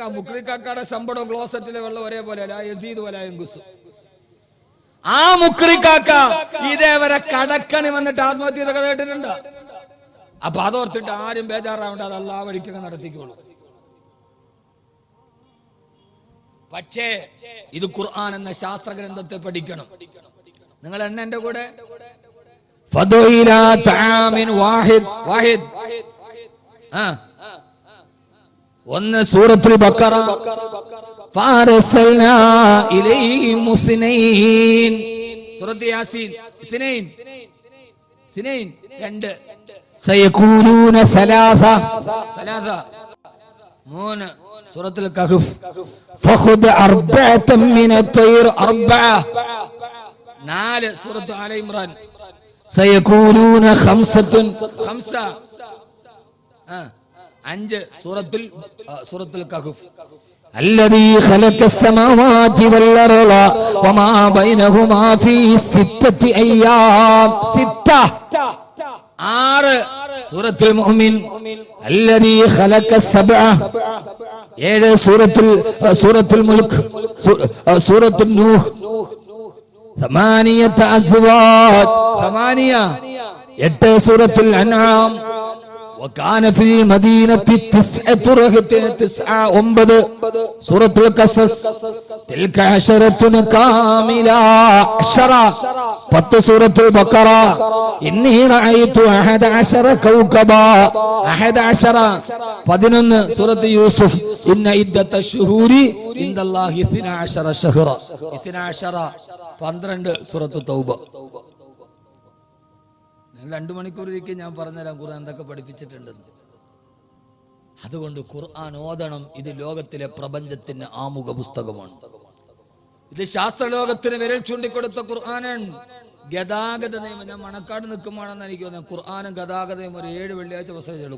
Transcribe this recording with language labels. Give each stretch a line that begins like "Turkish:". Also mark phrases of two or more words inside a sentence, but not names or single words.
Malayalam: മുക്രിക്കാക്കയുടെ ശമ്പളം ക്ലോസറ്റിലെ വെള്ളം ഒരേപോലെ ആ മുക്രിക്കാക്ക ഇതേവരെ കടക്കണി വന്നിട്ട് ആത്മഹത്യ ചെയ്തൊക്കെ കേട്ടിട്ടുണ്ട്. അപ്പൊ അതോർത്തിട്ട് ആരും ബേജാറാവേണ്ട, അത് അല്ലാഹ് വഴിക്കൊക്കെ നടത്തിക്കോളൂ. പക്ഷേ ഇത് ഖുർആൻ എന്ന ശാസ്ത്ര ഗ്രന്ഥത്തെ പഠിക്കണം. നിങ്ങൾ എന്റെ കൂടെ
Arabic: فدعوا إلى طعام واحد 1 സൂറത്തുൽ ബഖറ فأرسلنا إليهم 2
Malayalam: സൂറത്ത് യാസീൻ 2
Arabic: سيقولون 3
Malayalam: സൂറത്തുൽ കഹ്ഫ്
Arabic: فخذ 4 من الطير
Malayalam: 4 സൂറത്ത് ആല ഇമ്രാൻ
Arabic: سيقولون 5
Malayalam: 5 സൂറത്തുൽ കഹ്ഫ്
Arabic: الذي خلق السماوات والأرض وما بينهما في 6 أيام 6 സൂറത്തുൽ മുഅ്മിൻ الذي خلق 7 സൂറത്തുൽ മുൽക്ക് സൂറത്തുൽ നൂഹ് 8 أزواج 8 സൂറത്തുൽ അൻആം وكان في المدينة 9 رهط 9 سورة القصص تلك 10 كاملة 10 سورة البقرة إني رأيت 11 كوكبا 11 سورة يوسف إن عدة الشهور عند الله 12 شهرا 12 سورة التوبة.
Malayalam: 2 മണിക്കൂറിലേക്ക് ഞാൻ പറഞ്ഞുതരാം ഖുർആൻ എന്തൊക്കെ പഠിപ്പിച്ചിട്ടുണ്ടെന്ന്. അതുകൊണ്ട് ഖുർആൻ ഓതണം. ഇത് ലോകത്തിലെ പ്രപഞ്ചത്തിന്റെ ആമുഖ പുസ്തകമാണ്. ഇത് ശാസ്ത്രലോകത്തിന് വിരൽ ചൂണ്ടിക്കൊടുത്ത ഖുർആനാണ്. ഗതാഗത നിയമം, ഞാൻ മണക്കാട് നിൽക്കുമ്പോഴാണെന്ന് എനിക്ക് തോന്നുന്നത്, ഖുർആനും ഗതാഗത നിയമം ഒരു 7 വെള്ളിയാഴ്ച പ്രസംഗിച്ചുള്ളൂ.